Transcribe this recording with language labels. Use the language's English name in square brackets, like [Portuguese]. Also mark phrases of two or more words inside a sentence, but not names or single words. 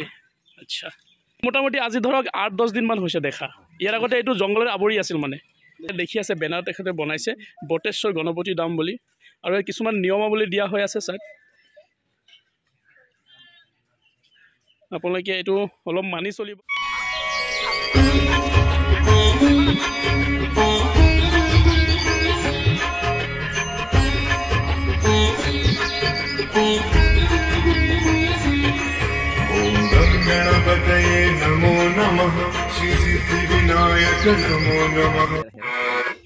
[Assamese] আচ্ছা, মোটামুটি আজি ধৰক 8-10 দিনমান হৈছে দেখা। ইয়াৰ আগতে এইটো জংঘলেৰে আৱৰি আছিল, মানে দেখি আছে বেনাৰ তেখেতে বনাইছে বটেশ্বৰ গণপতি ধাম বুলি, আৰু কিছুমান নিয়মাৱলী দিয়া হৈ আছে চাওক। আপোনালোকে এইটো অলপ মানি চলিব। [Sanskrit] गणपतये नमो नमः श्री सिद्धि विनायक नमो नमः।